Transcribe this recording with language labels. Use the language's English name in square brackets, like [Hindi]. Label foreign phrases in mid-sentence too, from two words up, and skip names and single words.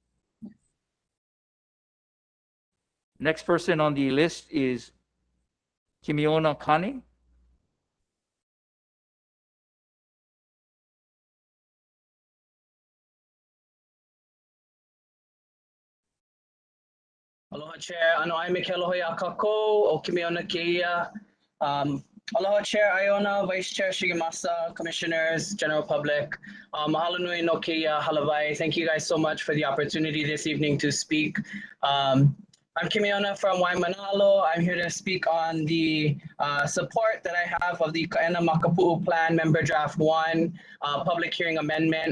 [English] Next person on the list is Kimiona Kane. Aloha Chair, [Hawaiian] ano ai me ke aloha ia kākou o Kimiona Keia. [English] Aloha Chair Iona, Vice Chair Shigemasa, Commissioners, General Public. [Hawaiian] Mahalo nui no keia halavai. [English] Thank you guys so much for the opportunity this evening to speak. I'm Kimiona from Waimanalo. I'm here to speak on the support that I have of the Kaena Makapu'u Plan Member Draft 1 Public Hearing Amendment.